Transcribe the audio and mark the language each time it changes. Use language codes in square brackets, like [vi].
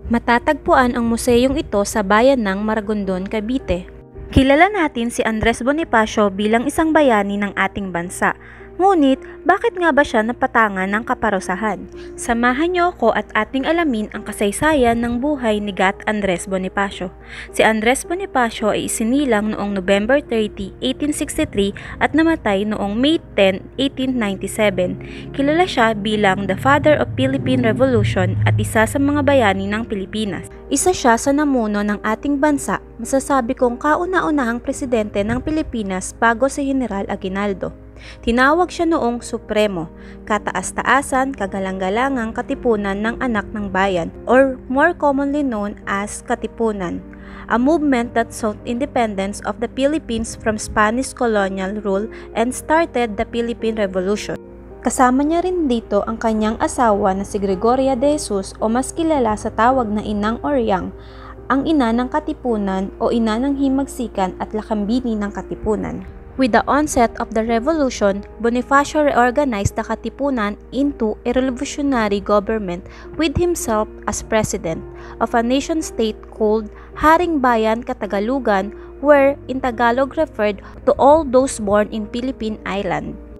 [tl] Matatagpuan ang museyong ito sa bayan ng Maragondon, Cavite. Kilala natin si Andres Bonifacio bilang isang bayani ng ating bansa. Ngunit, bakit nga ba siya napatangan ng kaparusahan? Samahan niyo ako at ating alamin ang kasaysayan ng buhay ni Gat Andres Bonifacio. Si Andres Bonifacio ay isinilang noong November 30, 1863 at namatay noong May 10, 1897. Kilala siya bilang the Father of Philippine Revolution at isa sa mga bayani ng Pilipinas. Isa siya sa namuno ng ating bansa, masasabi kong kauna-unahang presidente ng Pilipinas bago si General Aguinaldo. Tinawag siya noong Supremo, kataas-taasan, kagalang-galangang katipunan ng anak ng bayan [en] or more commonly known as Katipunan, a movement that sought independence of the Philippines from Spanish colonial rule and started the Philippine Revolution. [tl] Kasama niya rin dito ang kanyang asawa na si Gregoria de Jesus o mas kilala sa tawag na Inang Oryang, ang ina ng Katipunan o ina ng himagsikan at lakambini ng Katipunan. [en] With the onset of the revolution, Bonifacio reorganized the Katipunan into a revolutionary government with himself as president of a nation-state called Haring Bayan Katagalugan, where in Tagalog referred to all those born in Philippine Island.